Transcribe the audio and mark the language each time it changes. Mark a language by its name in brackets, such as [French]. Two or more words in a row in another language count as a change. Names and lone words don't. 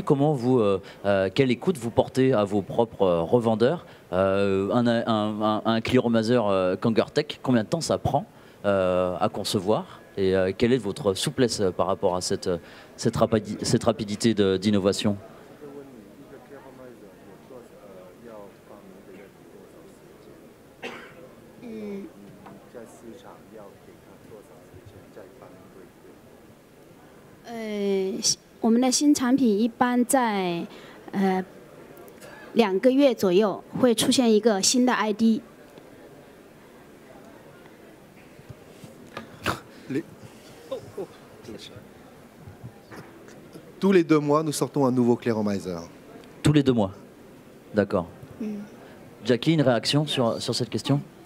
[French] Comment quelle écoute vous portez à vos propres revendeurs? Un Clearomaser Kangertech, combien de temps ça prend à concevoir? Et quelle est votre souplesse par rapport à cette rapidité d'innovation? [Chinese] 我们的新产品一般在2个月左右会出现一个新的 ID。 [French] Tous les 2 mois, nous sortons un nouveau Clearomiser. Tous les 2 mois, d'accord. Jackie, une réaction sur cette question?